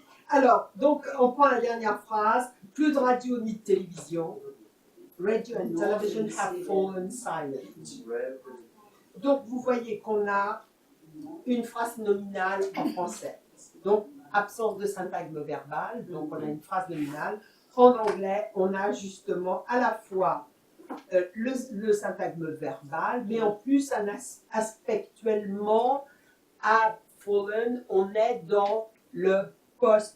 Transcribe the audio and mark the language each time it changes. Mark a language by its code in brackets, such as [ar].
[fr] Alors, donc, on prend la dernière phrase. Plus de radio ni de télévision. [en] Radio and television have fallen silent. [fr] Donc, vous voyez qu'on a une phrase nominale en français. Donc, absence de syntagme verbal. Donc, on a une phrase nominale. En anglais, on a justement à la fois le syntagme verbal, mais en plus, aspectuellement, [en] have fallen, [fr] on est dans le post.